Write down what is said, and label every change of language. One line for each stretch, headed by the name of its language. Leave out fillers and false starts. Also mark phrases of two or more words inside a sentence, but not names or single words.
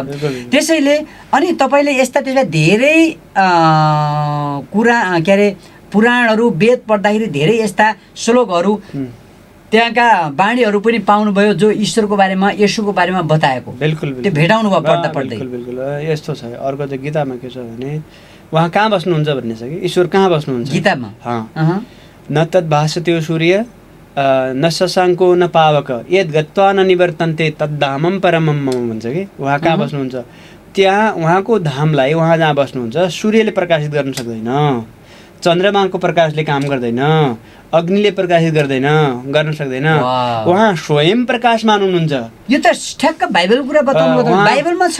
Nepali: त्यसैले अनि तपाईँले यस्ता त्यसमा धेरै कुरा के अरे पुराणहरू वेद पढ्दाखेरि धेरै यस्ता श्लोकहरू त्यहाँका बाणीहरू पनि पाउनुभयो जो ईश्वरको बारेमा येशूको बारेमा बताएको। बिल्कुल त्यो भेटाउनु भयो पढ्दा पढ्दै। बिल्कुल यस्तो छ। अर्को चाहिँ गीतामा के छ भने उहाँ कहाँ बस्नुहुन्छ भन्ने छ कि ईश्वर कहाँ बस्नुहुन्छ गीतामा।
Sanskrit: न तद् भासते सूर्य न शशाङ्को न पावक यद् गत्वा न निवर्तन्ते तद्धामं परमं मम
Nepali: भन्छ कि उहाँ कहाँ बस्नुहुन्छ। त्यहाँ उहाँको धामलाई उहाँ जहाँ बस्नुहुन्छ सूर्यले प्रकाशित गर्न सक्दैन, चन्द्रमाको प्रकाशले काम गर्दैन, अग्निले प्रकाशित गर्न सक्दैन, उहाँ स्वयं प्रकाशमान हुनुहुन्छ। यो त ठ्याक्क बाइबल कुरा बताउनु, बाइबलमा छ।